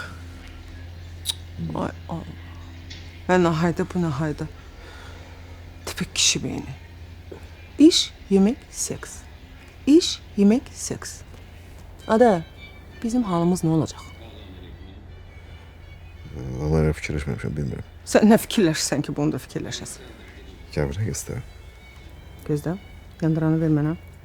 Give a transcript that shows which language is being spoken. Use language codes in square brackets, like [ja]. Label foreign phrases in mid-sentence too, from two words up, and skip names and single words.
[az] Ay Allah. Və nəhayda bu nəhayda. [tr] Tipik kişi beyni. İş, yemek, seks. İş, yemek, seks. [az] Ada, bizim halımız nə olacaq? [tr] Ama öyle fikirleşmemişim bilmiyorum. [az] Sən nə fikirləşirsən ki, bunu da fikirləşəsən? [tr] Gel buraya göster. [az] Gözlə, yandıranı ver mənə.